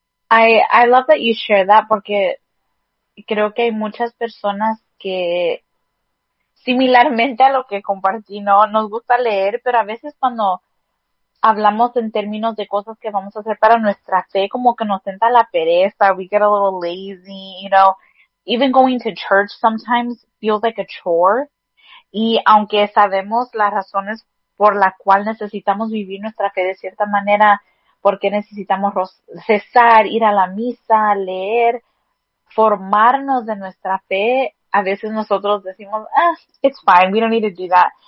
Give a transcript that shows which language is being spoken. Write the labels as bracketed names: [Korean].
[Spanish] I love that you share that porque creo que hay muchas personas que, similarmente a lo que compartí, ¿no? Nos gusta leer, pero a veces cuando hablamos en términos de cosas que vamos a hacer para nuestra fe, como que nos entra la pereza, we get a little lazy, you know. [English] Even going to church sometimes feels like a chore. [Spanish] Y aunque sabemos las razones por la cual necesitamos vivir nuestra fe de cierta manera, porque necesitamos rezar, ir a la misa, leer, formarnos de nuestra fe, a veces nosotros decimos, ah, it's fine, we don't need to do that.